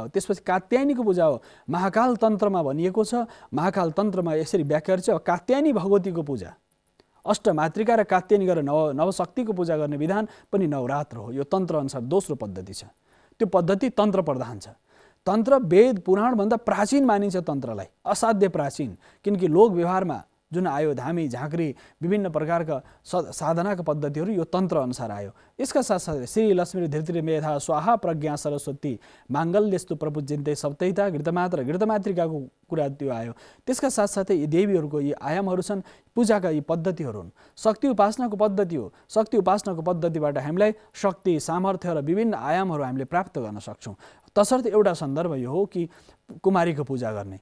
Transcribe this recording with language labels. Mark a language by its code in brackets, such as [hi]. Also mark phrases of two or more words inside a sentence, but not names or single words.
[ne] त्यसपछि कात्यायनीको पूजा हो। महाकाल तन्त्रमा भनिएको छ, महाकाल तन्त्रमा यसरी व्याख्या छ, कात्यायनी भगवतीको पूजा, अष्टमातृका र कात्यायनी गरेर नवशक्तिको पूजा गर्ने विधान पनि नवरात्र हो। यो तन्त्र अनुसार दोस्रो पद्धति छ। त्यो पद्धति तन्त्र प्रधान छ। तन्त्र वेद पुराणभन्दा प्राचीन मानिन्छ तन्त्रलाई, असाध्य प्राचीन। किनकि लोक व्यवहारमा जुन आयो धामी झाँक्री विभिन्न प्रकारका साधनाका पद्धतिहरू यो तन्त्र अनुसार आयो। यसका साथसाथै [sa] श्री लक्ष्मी धृति मेधा स्वाहा प्रज्ञा सरस्वती माङ्गल्यस्तु प्रपूज्यन्ते सप्तैता घृतमात्र [ne] घृतमातृकाको कुरा त्यो आयो। त्यसका साथसाथै यी देवीहरूको यी आयामहरू छन्, पूजाका यी पद्धतिहरू हुन्। शक्ति उपासनाको पद्धति हो। शक्ति उपासनाको पद्धतिबाट हामीलाई शक्ति सामर्थ्य र विभिन्न आयामहरू हामीले प्राप्त गर्न सक्छौँ। तसर्थ एउटा सन्दर्भ यो हो कि कुमारीको पूजा गर्ने।